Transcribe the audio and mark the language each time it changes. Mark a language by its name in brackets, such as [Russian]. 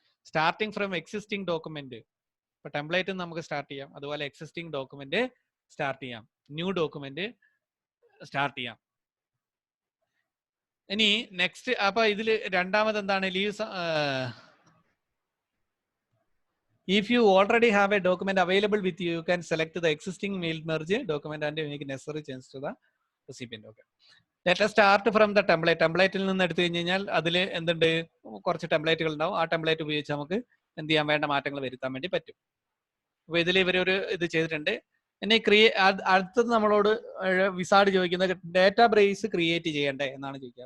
[English] Starting from existing document. [Malayalam] ഇപ്പൊ template നമുക്ക് start ചെയ്യാം, അതുപോലെ എക്സിസ്റ്റിംഗ് ഡോക്യുമെന്റ് സ്റ്റാർട്ട് ചെയ്യാം, ന്യൂ ഡോക്യുമെന്റ് സ്റ്റാർട്ട് ചെയ്യാം. ഇനി നെക്സ്റ്റ്, അപ്പൊ ഇതിൽ രണ്ടാമത് എന്താണ്, leaves. [English] If you already have a document available with you, you can select the existing mail merge document and make necessary changes to the recipient. Okay. Let us start from the template. [Malayalam] ടെംപ്ലേറ്റിൽ നിന്ന് എടുത്തു കഴിഞ്ഞാൽ അതിൽ എന്തുണ്ട്, കുറച്ച് ടെംപ്ലേറ്റുകൾ ഉണ്ടാവും. ആ template ഉപയോഗിച്ച് നമുക്ക് എന്ത് ചെയ്യാൻ, വേണ്ട മാറ്റങ്ങൾ വരുത്താൻ വേണ്ടി പറ്റും. അപ്പൊ ഇതിൽ ഇവരൊരു ഇത് ചെയ്തിട്ടുണ്ട്. ഇനി അടുത്തത് നമ്മളോട് വിസാർഡ് ചോദിക്കുന്നത് ഡാറ്റാബേസ് ക്രിയേറ്റ് ചെയ്യണ്ടേ എന്നാണ് ചോദിക്കുക.